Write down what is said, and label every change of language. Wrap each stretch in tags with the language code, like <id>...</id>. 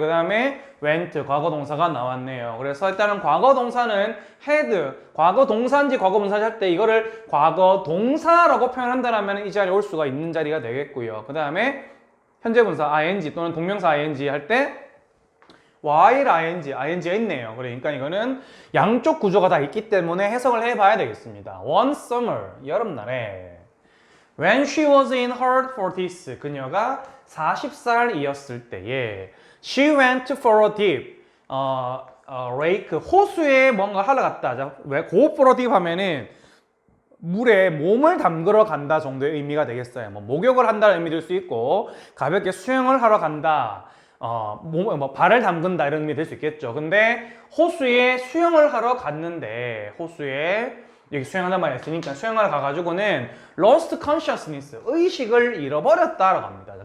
<ko>그 다음에 went 과거 동사가 나왔네요. 그래서 일단은 과거 동사는 had 과거 동사인지 과거 분사인지 할 때 이거를 과거 동사라고 표현한다면 이 자리에 올 수가 있는 자리가 되겠고요. 그 다음에 현재 분사 ing 또는 동명사 ing 할 때 while ing가 있네요. 그러니까 이거는 양쪽 구조가 다 있기 때문에 해석을 해봐야 되겠습니다.</ko> <en>One summer</en> <ko>여름날에</ko> <en>when she was in her 40s</en> <ko>그녀가 40살이었을 때에</ko> <en>she went for a dip lake</en> <ko>호수에 뭔가 하러 갔다. 자, 왜 go for a dip 하면은 물에 몸을 담그러 간다 정도의 의미가 되겠어요. 뭐 목욕을 한다는 의미 될 수 있고 가볍게 수영을 하러 간다. 발을 담근다 이런 의미 될 수 있겠죠. 근데 호수에 수영을 하러 갔는데 호수에 여기 수영한단 말이 있으니까 수영하러 가가지고는 lost consciousness 의식을 잃어버렸다라고 합니다.</ko>